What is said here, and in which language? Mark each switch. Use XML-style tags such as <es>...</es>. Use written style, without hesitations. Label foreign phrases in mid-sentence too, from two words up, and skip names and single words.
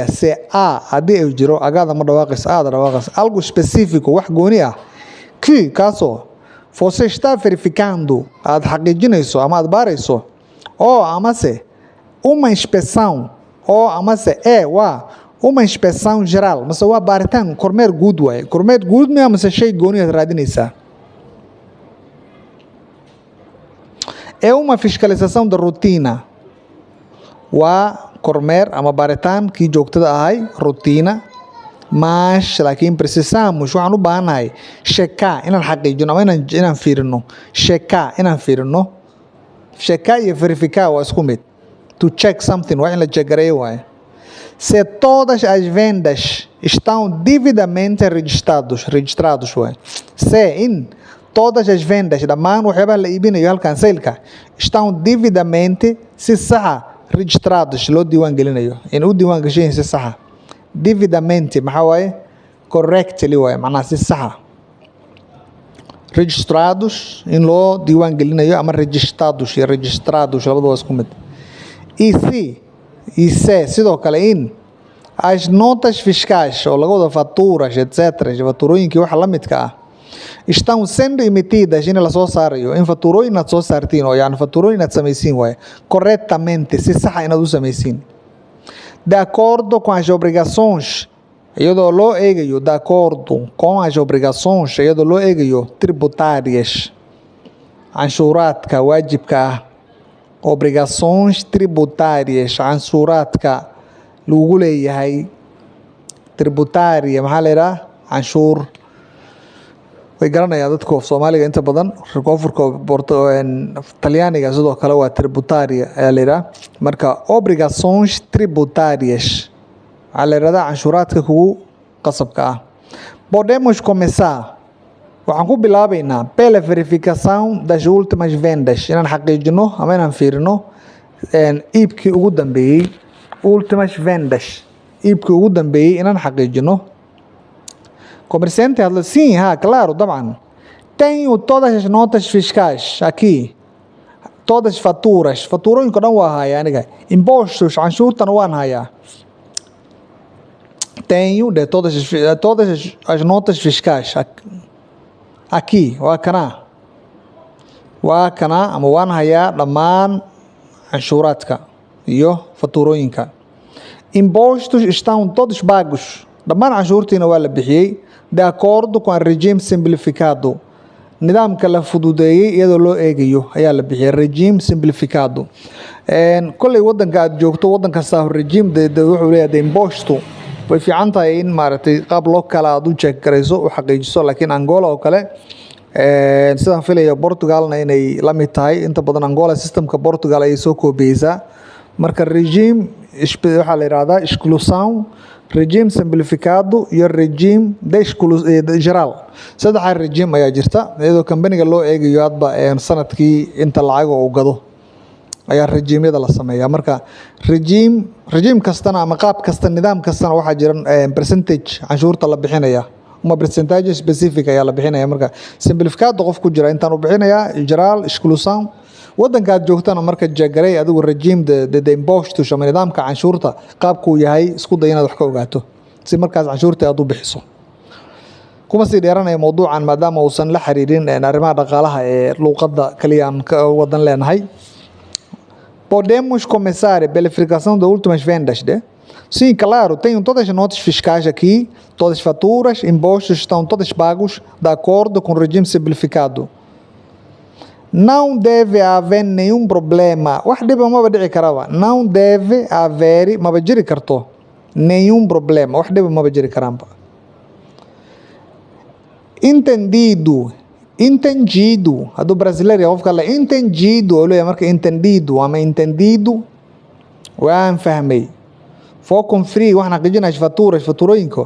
<pt>Se há,</pt> <so>haddii uu jiro, agaada ma dhawaaqayso, aada dhawaaqayso.</so> <pt>Algo específico,</pt> <so>wax gooni ah. Que kaasoo</so> <pt>você está verificando,</pt> <so>aad xaqiijinayso ama aad baarayso.</so> <pt>Ou amase uma inspeção, ou amase waa uma inspeção geral,</pt> <so>mase waa baaritaan kormeer guud waaye. Kormeer guud miya mase shay gooni aad raadinaysaa?</so> <pt>É uma fiscalização da rotina,</pt> <so>waa kormeer ama baaritaan kii joogtada ahay, rotina. Mas laakiin precisamos, waxaan u baahanahay checar, inaan xaqiijino ama inaan fiirino. Checar, inaan fiirino. Checar iyo verificar waa isku mid.</so> <en>To check something,</en> <so>waa in la chegareeyo waaye.</so> <pt>Se todas as vendas estão devidamente registrados waay. Se in todas as vendas,</pt> <so>dhammaan waxyaabaha la iibinayo halkan saylka,</so> <pt>estão devidamente,</pt> <so>si saxa, registrados, loo diiwaan gelinayo, in u diiwaan gashayin si saxa. Devidamente maxaa waaye? Correctly waaye, macnaha si saxa. Registrados, in loo diiwaan gelinayo, ama registrados iyo registrados labadaba waa isku mid.</so> <pt>E se</pt> <so>sidoo kale in</so> <pt>as notas fiscais,</pt> <so>oo laga wada faturas, etc., faturooyinkii waxa la midka ah,</so> <pt>estão sendo emitidas,</pt> <so>in la soo saarayo, in faturooyin aad soo saartiin, oo yani faturooyin aad samaysiin waaye, corretamente, si saxa inaad u samaysiin.</so> <pt>De acordo com as obrigações,</pt> <so>iyadoo loo eegayo,</so> <pt>de acordo com as obrigações,</pt> <so>iyadoo loo eegayo tributárias, canshuuraadka waajibka ah.</so> <pt>Obrigações tributárias,</pt> <so>canshuuraadka lagu leeyahay. Tributária maxaa la yidhaha? Canshuur. Way garanayaan dadka of Soomaaliga inta badan, koonfurka Talyaaniga sidoo kale waa tributária ayaa la yidhaha. Marka</so> <pt>obrigações tributárias</pt> <so>waxaa la yidhahdaa canshuuraadka kugu qasabka ah.</so> <pt>Podemos começar.</pt> <so>Waxaan ku bilaabaynaa</so> <pt>pela verificação das últimas vendas.</pt> <so>Inaan xaqiijino ama inaan fiirino iibkii ugu dambeeyey.</so> <pt>Últimas vendas.</pt> <so>Iibkii ugu dambeeyey inaan xaqiijino. Comerciante hadla,</so> <pt>sim, claro, طبعا. Tenho todas as notas fiscais aqui. Todas as faturas.</pt> <so>Faturooyinka dhan waa hayaa aniga. Impostos, canshuurtana waan hayaa.</so> <pt>Tenho de todas as notas fiscais. Aqui,</pt> <so>waa kana. Waa kana ama waan hayaa dhammaan canshuuraadka iyo faturooyinka.</so> <pt>Impostos estão todos pagos.</pt> <so>Dhammaan canshuurtiina waa la bixiyey.</so> <pt>De acordo com o regime simplificado.</pt> <so>Nidaamka la fududeeyey iyadoo loo eegayo ayaa la bixiyey</so> <pt>regime simplificado.</pt> <so>Kolley wadanka aad joogto wadan kasta regime wuxuu leeyahay imposto. Way fiican tahay in maaragtay qaab loo kala aad u check garayso u xaqiijiso, laakiin Angola oo kale sidaan filayo Portugalna inay la mid tahay. Inta badan Angola systemka Portugal ayay soo koobiyeysaa. Marka regime waxaa la yidhahdaa exclusão,</so> <pt>regime simplificado</pt> <so>iyo</so> <pt>regime geral.</pt> <so>Saddexa regime ayaa jirta iyadoo kambaniga loo eegayo hadba sanadkii inta lacag uu gado ayaa regimeyada la sameeyaa. Marka regime kastana ama qaab kasta nidaam kastana waxaa jira percentage canshuurta la bixinaya</so> <pt>uma percentage specific</pt> <so>ayaa la bixinaya. Marka simplificado qof ku jira intaan u bixinayaa geral exclusão. Wadanka aad joogtana marka jagaray adigu</so> <pt>regime de impostos</pt> <so>ama nidaamka canshuurta qaabku yahay isku day inaad wax ka ogaato si markaas canshuurta aad u bixiso. Kuma sii dheeranaya mowduucan maadaama uusan la xiriirin arrimaha dhaqaalaha ee luqadda kaliya aan ka wadan leenahay.</so> <pt>Podemos começar a verificação das últimas vendas, né? Sim, claro, tenho todas as notas fiscais aqui, todas as faturas, impostos estão todos pagos de acordo com o regime simplificado. Não deve haver nenhum problema.</pt> <so>Wax dhib ah maba dhici karaba.</so> <pt>Não deve haver,</pt> <so>maba jiri karto.</so> <pt>Nenhum problema.</pt> <so>Wax dhib ah maba jiri karaanba.</so> <pt>Entendido. Entendido.</pt> <so>Hadduu brasileiro yahay qofka la entendido oo leeyahay marka entendido ama entendido waan fahmay.</so> <pt>Vou conferir</pt> <so>waxaan xaqiijinaa faturooyinka.</so>